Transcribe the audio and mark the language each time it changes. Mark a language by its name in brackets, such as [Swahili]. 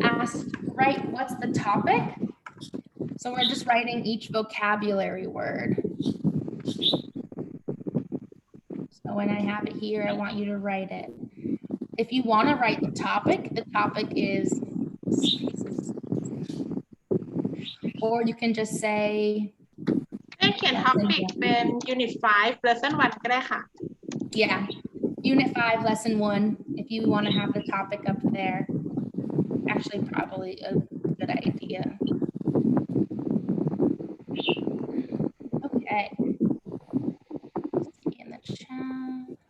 [English] Asked, right, what's the topic? So we're just writing each vocabulary word. So when I have it here, I want you to write it. If you want to write the topic is, or you can just say, [Thai] ให้เขียน topic เป็น unit 5 lesson 1 ก็ได้ค่ะ [English] yeah, unit 5, lesson 1, if you want to have the topic up there. Actually, probably a good idea. Okay. In the chat.